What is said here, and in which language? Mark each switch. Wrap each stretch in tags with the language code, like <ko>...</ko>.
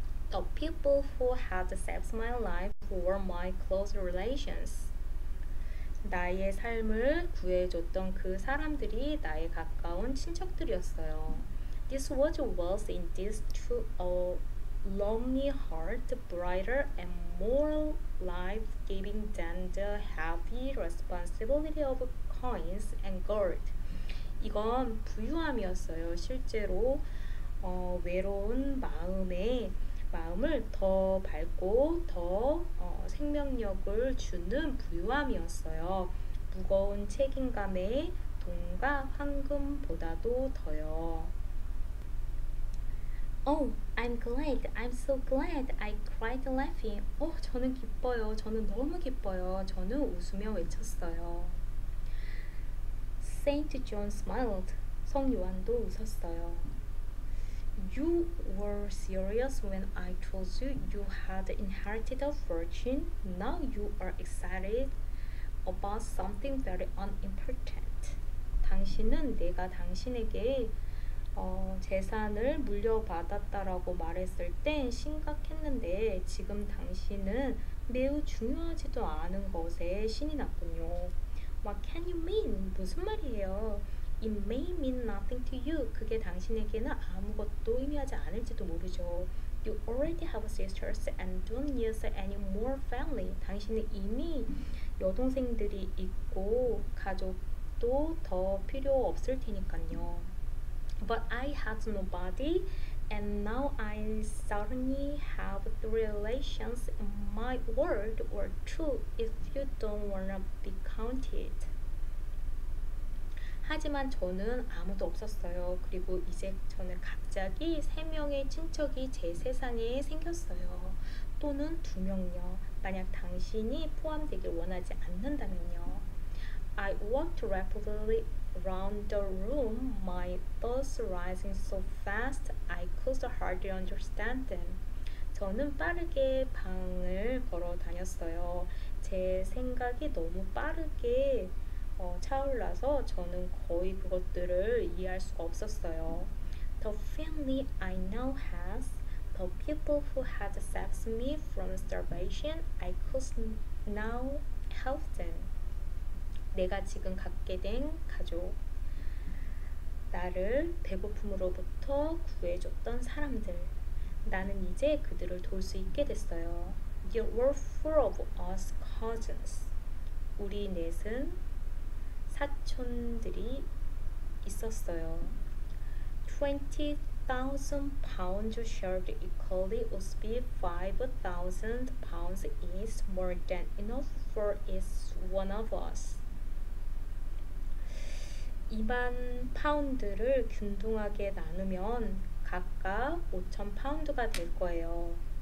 <en>The people who had saved my life were my close relations.</en> <ko>나의 삶을 구해줬던 그 사람들이 나의 가까운 친척들이었어요.</ko> <en>This was indeed to a lonely heart brighter and more life-giving than the heavy responsibility of coins and gold.</en> <ko>이건 부유함이었어요. 실제로 외로운 마음을 더 밝고 더 생명력을 주는 부유함이었어요. 무거운 책임감의 돈과 황금보다도 더요.</ko> <en>Oh, I'm so glad, I cried laughing.</en> <ko>저는 기뻐요. 저는 너무 기뻐요. 저는 웃으며 외쳤어요.</ko> <en>Saint John smiled.</en> <ko>성 요한도 웃었어요.</ko> <en>You were serious when I told you you had inherited a fortune. Now you are excited about something very unimportant.</en> <ko>당신은 내가 당신에게 재산을 물려받았다라고 말했을 땐 심각했는데 지금 당신은 매우 중요하지도 않은 것에 신이 났군요.</ko> <en>What can you mean?</en> <ko>무슨 말이에요?</ko> <en>It may mean nothing to you.</en> <ko>그게 당신에게는 아무것도 의미하지 않을지도 모르죠.</ko> <en>You already have sisters and don't need any more family.</en> <ko>당신은 이미 여동생들이 있고 가족도 더 필요 없을 테니까요.</ko> <en>But I had nobody, and now I certainly have three relations in my world, or two if you don't wanna be counted.</en> <ko>하지만 저는 아무도 없었어요. 그리고 이제 저는 갑자기 3명의 친척이 제 세상에 생겼어요. 또는 2명요. 만약 당신이 포함되길 원하지 않는다면요.</ko> <en>I walked rapidly around the room, my thoughts rising so fast I could hardly understand them.</en> <ko>저는 빠르게 방을 걸어 다녔어요. 제 생각이 너무 빠르게 차올라서 저는 거의 그것들을 이해할 수가 없었어요.</ko> <en>The family I now have, the people who had saved me from starvation, I could now help them.</en> <ko>내가 지금 갖게 된 가족, 나를 배고픔으로부터 구해줬던 사람들, 나는 이제 그들을 도울 수 있게 됐어요.</ko> <en>There were four of us cousins.</en> <ko>우리 넷은 사촌들이 있었어요. 20</ko> <en>5,000 pounds shared equally would be 5,000 pounds is more than enough for each one of us.</en> <ko>2만 파운드를 균등하게 나누면 각각 5,000파운드가 될 거예요.</ko>